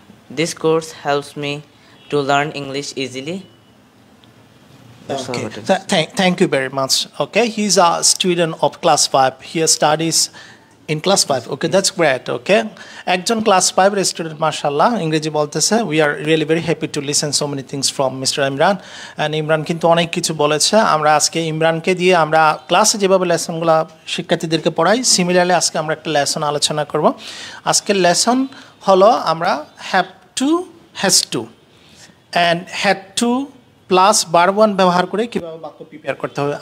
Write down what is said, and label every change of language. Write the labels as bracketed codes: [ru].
[en] This course helps me to learn English easily. That's all Okay. what it is. Thank you very much. Okay, he's a student of class 5. He studies in class 5. Okay, that's great. [bn] Okay, একজন class 5 এর student মাশাআল্লাহ ইংরেজি বলতেছে। [en] We are really very happy to listen so many things from Mr. [bn] Imran, and Imran কিন্তু অনেক কিছু বলেছে। আমরা আজকে ইমরানকে দিয়ে আমরা ক্লাসে যেভাবে লেসনগুলো শিক্ষার্থীদেরকে পড়াই, সিমিলারলি আজকে আমরা একটা লেসন আলোচনা করব। আজকের লেসন হলো আমরা have to, has to and had to plus verb 1 ব্যবহার করে কীভাবে বাক্য প্রিপেয়ার করতে হবে।